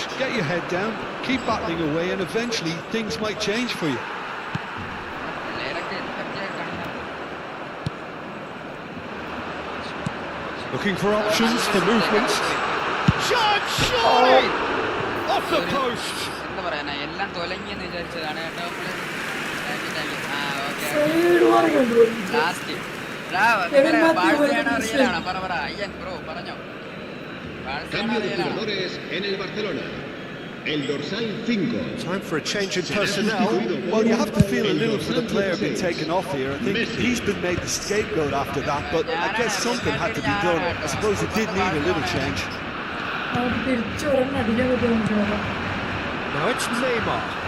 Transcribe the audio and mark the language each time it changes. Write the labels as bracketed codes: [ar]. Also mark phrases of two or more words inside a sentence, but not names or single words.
[en] Get your head down, keep battling away, and eventually things might change for you. Looking for options for movement. Shot, surely! Off the post! [ml] എന്താ പറയാ എല്ലാം തൊലങ്ങിയെന്ന് വിചാരിച്ചതാണ് കേട്ടോ ലാസ്റ്റ് ബാഴ്സയാണോ റിയലാണോ പറ അയ്യൻ ബ്രോ പറഞ്ഞോ [es] Cambio de jugadores en el Barcelona. El dorsal 5. [en] Time for a change in personnel. Well, you have to feel a little for the player being taken off here. I think he's been made the scapegoat after that, but I guess something had to be done. I suppose it did need a little change. Now it's Neymar.